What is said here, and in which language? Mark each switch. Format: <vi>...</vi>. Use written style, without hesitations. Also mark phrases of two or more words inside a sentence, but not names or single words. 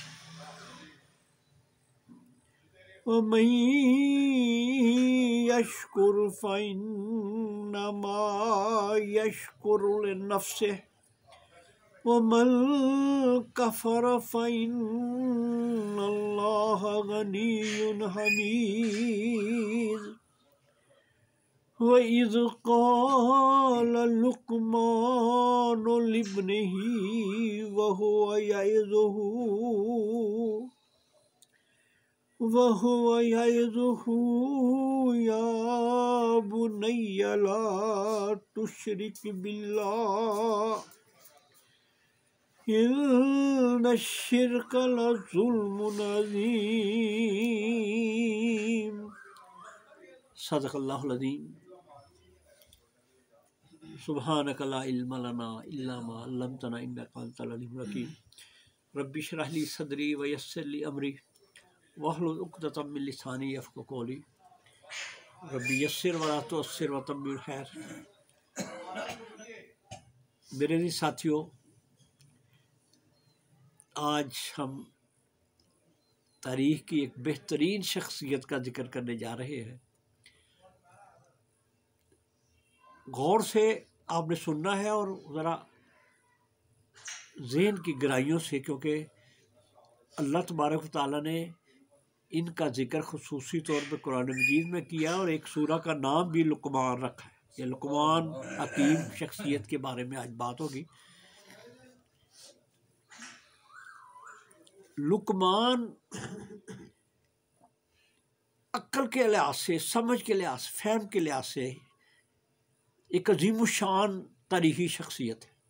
<ar>ومن يشكر فإنما يشكر لنفسه ومن كفر فإن الله غني حميد. وإذ قال لقمان لابنه وهو يعظه يا بني لا تشرك بالله إن الشرك لظلم عظيم. صدق الله العظيم. سبحانك لا علم لنا إلا ما علمتنا إنك أنت العليم الحكيم. رب اشرح لي صدري ويسر لي أمري واحلل عقدة من لساني يفقهوا قولي. رب يسر ولا تعسر وتمم الخير.</ar> <ur>میرے ساتھیو، آج ہم تاریخ کی ایک بہترین شخصیت کا ذکر کرنے جا رہے ہیں. غور سے آپ نے سننا ہے اور ذرا ذہن کی گہرائیوں سے، کیونکہ اللہ تبارک و تعالیٰ نے ان کا ذکر خصوصی طور پر قرآن مجید میں کیا اور ایک سورہ کا نام بھی لقمان رکھا ہے. یہ لقمان حکیم شخصیت کے بارے میں آج بات ہوگی. لقمان عقل کے لحاظ سے، سمجھ کے لحاظ سے، فہم کے لحاظ سے ایک عظیم الشان تاریخی شخصیت ہے.</ur>